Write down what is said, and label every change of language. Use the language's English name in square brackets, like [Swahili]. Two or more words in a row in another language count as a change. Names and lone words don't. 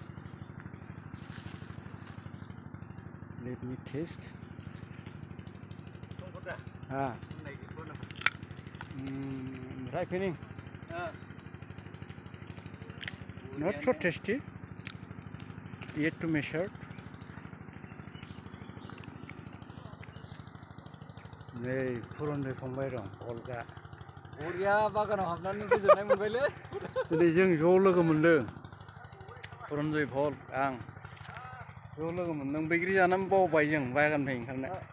[English] Let me taste. Ripening. Not so tasty. Yet to measure. [Bodo] Nay, फुरनजों फंबाय दं अलगा बरिया बागानाव हाबनानै गोजोननाय मोनबायलै। दिनै जों ज' लोगो मोनदों फुरनजय भल आं ज' लोगो मोनदों बैग्रि जानानै बावबाय जों बागाननिफ्राय ओंखारनो।